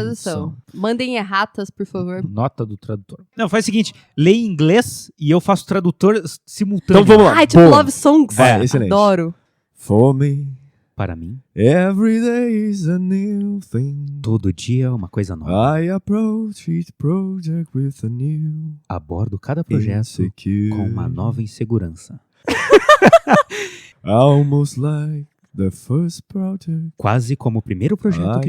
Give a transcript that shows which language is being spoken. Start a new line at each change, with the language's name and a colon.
Portuguese: tradução. Mandem erratas, por favor. Nota do tradutor. Não, faz o seguinte, lê em inglês e eu faço tradutor simultâneo. Então vamos lá. Ai, tipo Boa.
English: Love Songs.
Portuguese: Excelente. Adoro.
English: For me,
Portuguese: Para mim,
English: every day is a new thing.
Portuguese: todo dia é uma coisa nova.
English: I approach each project with a new
Portuguese: Abordo cada projeto
English: insecurity.
Portuguese: com uma nova insegurança.
English: Almost like the first project
Portuguese: Quase como o primeiro projeto que